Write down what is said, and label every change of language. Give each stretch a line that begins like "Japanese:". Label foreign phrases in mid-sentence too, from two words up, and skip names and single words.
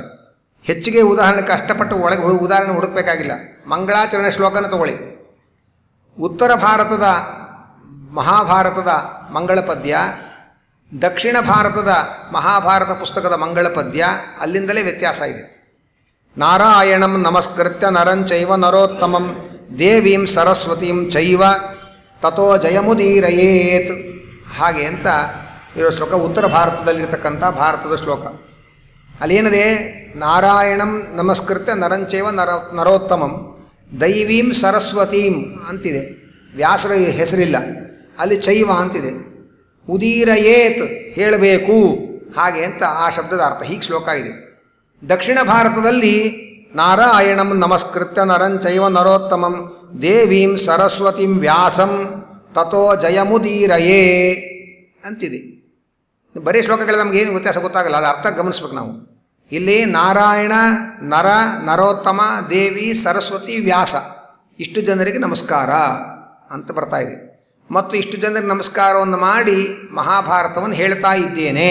Kannada: ಹೆಚ್ಚಿಗೆ ಉದಾಹರಣೆ ಕಷ್ಟಪಟ್ಟು ಒಳಗೆ ಉದಾಹರಣೆ ಹುಡುಕಬೇಕಾಗಿಲ್ಲ. ಮಂಗಳಾಚರಣೆ ಶ್ಲೋಕನ ತಗೊಳ್ಳಿ. ಉತ್ತರ ಭಾರತದ ಮಹಾಭಾರತದ ಮಂಗಳ ಪದ್ಯ, ದಕ್ಷಿಣ ಭಾರತದ ಮಹಾಭಾರತ ಪುಸ್ತಕದ ಮಂಗಳ ಪದ್ಯ, ಅಲ್ಲಿಂದಲೇ ವ್ಯತ್ಯಾಸ ಇದೆ.
Sanskrit: ನಾರಾಯಣಂ ನಮಸ್ಕೃತ್ಯ ನರಂಚೈವ ನರೋತ್ತಮಂ ದೇವೀಂ ಸರಸ್ವತೀಂ ಚೈವ ತಥೋ ಜಯಮುದೀರಯೇತ್
Kannada: ಹಾಗೆ ಅಂತ ಇರೋ ಶ್ಲೋಕ ಉತ್ತರ ಭಾರತದಲ್ಲಿರ್ತಕ್ಕಂಥ ಭಾರತದ ಶ್ಲೋಕ. ಅಲ್ಲೇನಿದೆ?
Sanskrit: ನಾರಾಯಣಂ ನಮಸ್ಕೃತ್ಯ ನರಂಚೈವ ನರೋತ್ತಮಂ ದೈವೀಂ ಸರಸ್ವತೀಂ ಅಂತಿದೆ.
Kannada: ವ್ಯಾಸರ ಹೆಸರಿಲ್ಲ, ಅಲ್ಲಿ ಚೈವ ಅಂತಿದೆ. ಉದೀರಯೇತ್ ಹೇಳಬೇಕು ಹಾಗೆ ಅಂತ ಆ ಶಬ್ದದ ಅರ್ಥ. ಹೀಗೆ ಶ್ಲೋಕ ಇದೆ. ದಕ್ಷಿಣ ಭಾರತದಲ್ಲಿ
Sanskrit: ನಾರಾಯಣಂ ನಮಸ್ಕೃತ್ಯ ನರಂಚೈವ ನರೋತ್ತಮಂ ದೇವೀಂ ಸರಸ್ವತೀಂ ವ್ಯಾಸಂ ತಥೋ ಜಯಮುದೀರಯೇ ಅಂತಿದೆ.
Kannada: ಬರೀ ಶ್ಲೋಕಗಳು ನಮಗೇನು ವ್ಯತ್ಯಾಸ ಗೊತ್ತಾಗಲ್ಲ, ಅದು ಅರ್ಥ ಗಮನಿಸ್ಬೇಕು ನಾವು. ಇಲ್ಲಿ ನಾರಾಯಣ, ನರೋತ್ತಮ, ದೇವಿ, ಸರಸ್ವತಿ, ವ್ಯಾಸ ಇಷ್ಟು ಜನರಿಗೆ ನಮಸ್ಕಾರ ಅಂತ ಬರ್ತಾ ಇದೆ. ಮತ್ತು ಇಷ್ಟು ಜನರಿಗೆ ನಮಸ್ಕಾರವನ್ನು ಮಾಡಿ ಮಹಾಭಾರತವನ್ನು ಹೇಳ್ತಾ ಇದ್ದೇನೆ.